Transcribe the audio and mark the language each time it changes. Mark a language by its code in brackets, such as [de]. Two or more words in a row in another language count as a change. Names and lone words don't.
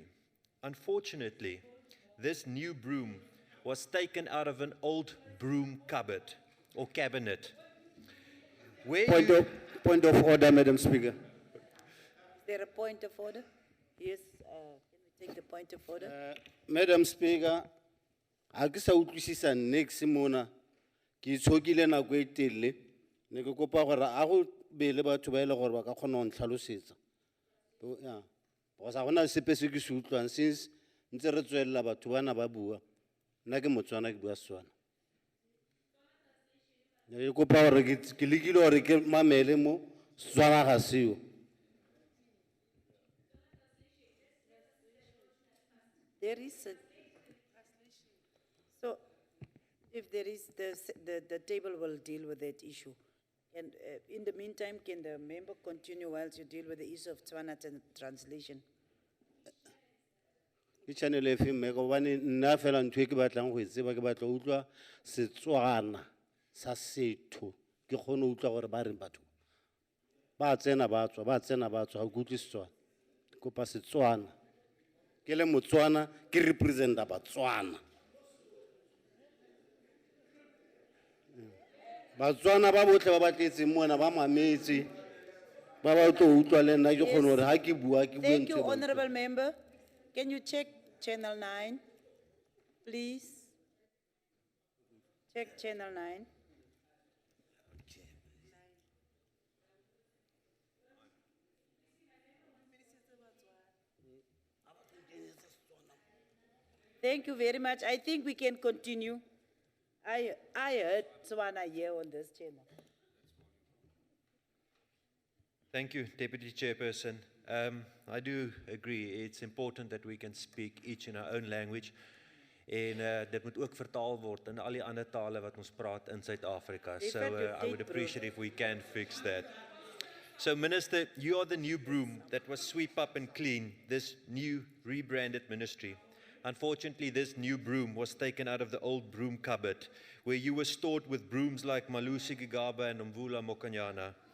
[en] Unfortunately, this new broom was taken out of an old broom cupboard or cabinet. Where you- Point of order, Madam Speaker. Is there a point of order? Yes, can we take the point of order? Madam Speaker, [tn] ha ke sa utlwisisa next mona ke itshokile nako e telele ne ke kopa gore a go be le batho ba ile gore ba ka kgona go ntlhalosetsa. [en] Yeah. [tn] Because ha gona sepe se ke se utlwang since ntse re tswelela batho bana ba bua. Nna ke Motswana ke bua Setswana. Ne ke kopa gore ke lekile gore ke mamele mo Setswana ga seo. [en] There is a, so if there is, the table will deal with that issue. And in the meantime, can the member continue whilst you deal with the issue of Tswana translation? [tn] Ke channel e feng me go bane nna fela ntwe ke batlang go tseba ke batla go utlwa Setswana sa setho ke gone go utlwa gore ba reng batho ba tsena ba tswa ga go utlwe Setswana kopa Setswana ke le Motswana ke representa Batswana Batswana ba botle ba batletse mona ba mametse ba ba tlo utlwa le nna ke gone gore ha ke bua ke bue [en] Thank you, [tn] ntse ba utlwa. [en] Honorable Member. Can you check Channel 9, please? Check Channel 9. Thank you very much. I think we can continue. I heard Tswana here on this channel. Thank you, Deputy Chairperson. I do agree, it's important that we can speak each in our own language. [af] En dit moet ook vertaal word in al die ander tale wat ons praat in Suid-Afrika. [en] So I would appreciate if we can fix that. So Minister, you are the new broom that will sweep up and clean this new rebranded ministry. Unfortunately, this new broom was taken out of the old broom cupboard, where you were stored with brooms like Malusi Gigaba and Mvula Mokanyana.